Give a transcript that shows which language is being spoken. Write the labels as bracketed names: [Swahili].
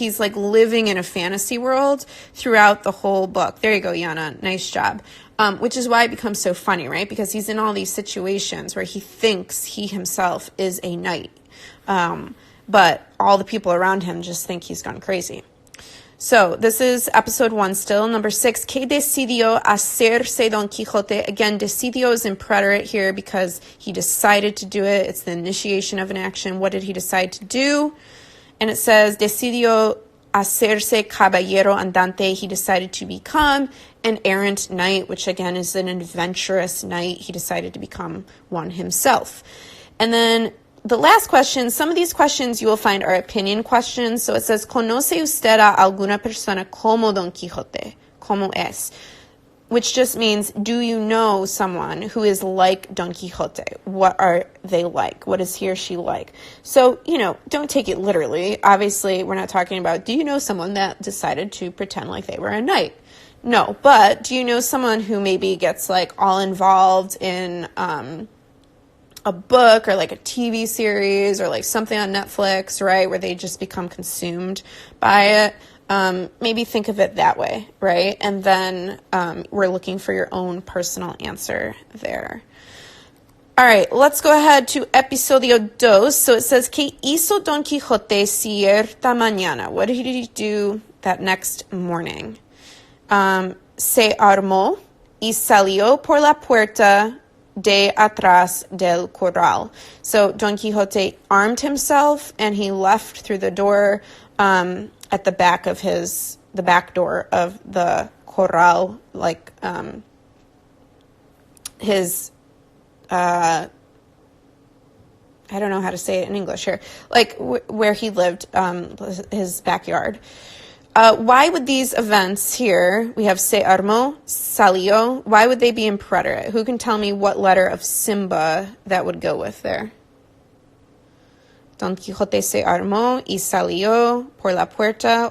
[English] He's like living in a fantasy world throughout the whole book. There you go, Yana. Nice job. Which is why it becomes so funny, right? Because he's in all these situations where he thinks he himself is a knight. But all the people around him just think he's gone crazy. So this is episode 1 still. Number 6, [Spanish] ¿qué decidió hacerse Don Quijote? [English] Again, decidió is in preterite here because he decided to do it. It's the initiation of an action. What did he decide to do? And it says, [Spanish] decidió hacerse caballero andante. [English] He decided to become an errant knight, which again is an adventurous knight. He decided to become one himself. And then the last question, some of these questions you will find are opinion questions. So it says, [Spanish] ¿Conoce usted a alguna persona como Don Quijote? ¿Cómo es? [English] Which just means, do you know someone who is like Don Quixote? What are they like? What is he or she like? So, don't take it literally. Obviously, we're not talking about, do you know someone that decided to pretend like they were a knight? No, but do you know someone who maybe gets like all involved in, a book or like a TV series or like something on Netflix, right, where they just become consumed by it? Maybe think of it that way, right? And then we're looking for your own personal answer there. All right, let's go ahead to episodio 2. So it says, [Spanish] ¿Qué hizo Don Quijote cierta mañana? [English] What did he do that next morning? [Spanish] Se armó y salió por la puerta de atrás del corral. [English] So Don Quixote armed himself and he left through the door at the back of the back door of the corral, like his I don't know how to say it in English here, like where he lived, his backyard. Why would these events here, we have se armó, salió, why would they be in preterite? Who can tell me what letter of Simba that would go with there? [Spanish] Don Quijote se armó y salió por la puerta.